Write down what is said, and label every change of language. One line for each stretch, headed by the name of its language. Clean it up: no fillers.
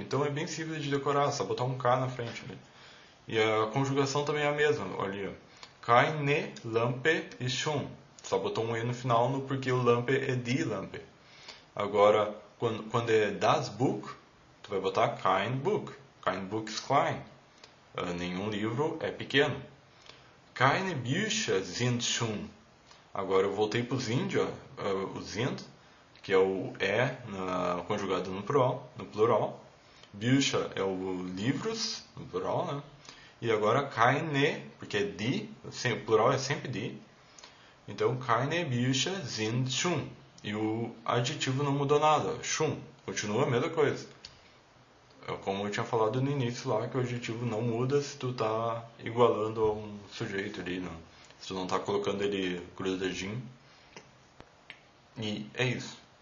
Portuguese: Então é bem simples de decorar, só botar um K na frente. Né? E a conjugação também é a mesma, olha.
German: Keine Lampe ist schön.
Portuguese: Só botou um E no final porque o Lampe é die Lampe. Agora, quando é das Buch, tu vai botar kein Buch.
German: Kein Buch ist klein.
Portuguese: Nenhum livro é pequeno.
German: Keine Bücher sind schön.
Portuguese: Agora eu voltei para o sind, o sind, que é o conjugado no plural. Bücher é o livros, no plural, né? E agora keine, porque é die, o plural é sempre die.
German: Então, keine Bücher sind schön.
Portuguese: E o adjetivo não mudou nada, schön. Continua a mesma coisa. Como eu tinha falado no início lá, que o adjetivo não muda se tu tá igualando a um sujeito ali, né? Se tu não tá colocando ele grudadinho. E é isso.